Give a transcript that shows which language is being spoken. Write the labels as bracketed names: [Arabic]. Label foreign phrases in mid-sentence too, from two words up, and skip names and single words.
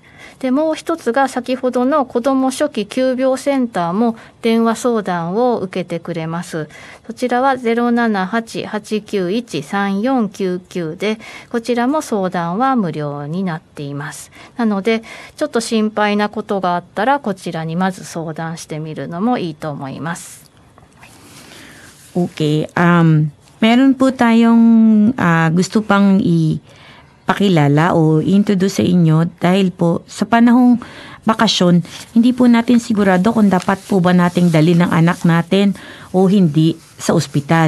[Japanese] でもう一つが先ほどの子ども初期急病センターも電話相談を受けてくれます。そちらは 078-891-3499 でこちらも相談は無料になっています。なのでちょっと心配なことがあったらこちらにまず相談してみるのもいいと思います。 [English] Okay. [Filipino] Meron po tayong gusto pang pakilala o introduce sa inyo dahil po sa panahong bakasyon, hindi po natin sigurado kung dapat po ba nating dalhin ng anak natin o hindi sa ospital.